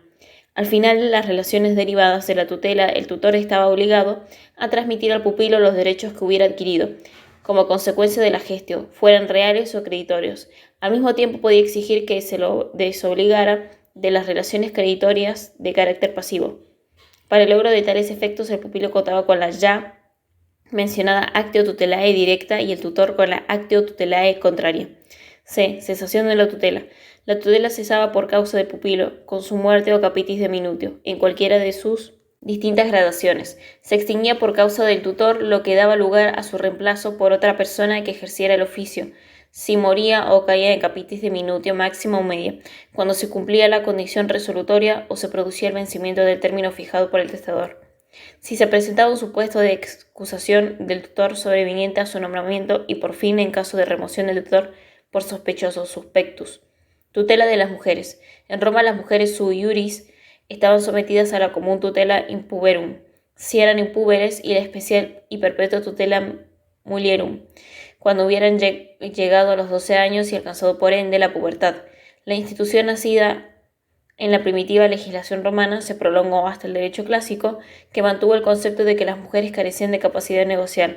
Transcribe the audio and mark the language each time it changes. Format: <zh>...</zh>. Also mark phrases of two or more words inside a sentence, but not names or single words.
<es>Al final de las relaciones derivadas de la tutela, el tutor estaba obligado a transmitir al pupilo los derechos que hubiera adquirido, como consecuencia de la gestio, fueran reales o creditorios. Al mismo tiempo podía exigir que se lo desobligara de las relaciones creditorias de carácter pasivo. Para el logro de tales efectos, el pupilo contaba con la ya mencionada</es> <la>actio tutelae directa</la> <es>y el tutor con la</es> <la>actio tutelae contraria.</la> <es>C. Cesación de la tutela. La tutela cesaba por causa del pupilo, con su muerte o</es> <la>capitis de minutio,</la> <es>en cualquiera de sus distintas gradaciones. Se extinguía por causa del tutor, lo que daba lugar a su reemplazo por otra persona que ejerciera el oficio, si moría o caía en</es> <la>capitis de minutio</la> <es>máxima o media, cuando se cumplía la condición resolutoria o se producía el vencimiento del término fijado por el testador. Si se presentaba un supuesto de excusación del tutor sobreviniente a su nombramiento y por fin en caso de remoción del tutor por sospechoso suspectus. Tutela de las mujeres. En Roma las mujeres</es> <la>sui iuris</la> <es>estaban sometidas a la común</es> <la>tutela impuberum,</la> <es>si eran impúberes, y la especial y perpetua</es> <la>tutela mulierum,</la> <es>cuando hubieran llegado a los 12 años y alcanzado por ende la pubertad. La institución nacida en la primitiva legislación romana se prolongó hasta el derecho clásico, que mantuvo el concepto de que las mujeres carecían de capacidad de negociar.</es>